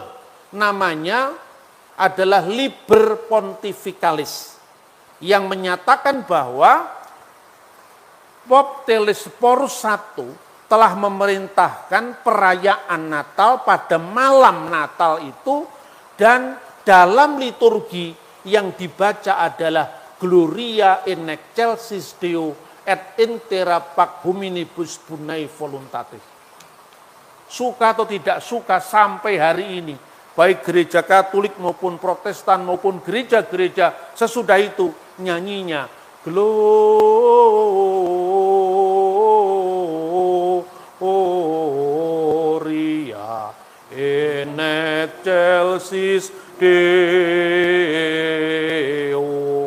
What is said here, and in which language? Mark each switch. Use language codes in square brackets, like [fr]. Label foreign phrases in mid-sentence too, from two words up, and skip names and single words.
[id] Namanya adalah Liber Pontificalis yang menyatakan bahwa Pope Telesphorus I telah memerintahkan perayaan Natal pada malam Natal itu, dan dalam liturgi yang dibaca adalah [la] Gloria in excelsis Deo et intera pac hominibus bunai voluntatis. [id] Suka atau tidak suka sampai hari ini, baik gereja Katolik maupun Protestan maupun gereja-gereja sesudah itu nyanyinya [la] Gloria in excelsis Deo.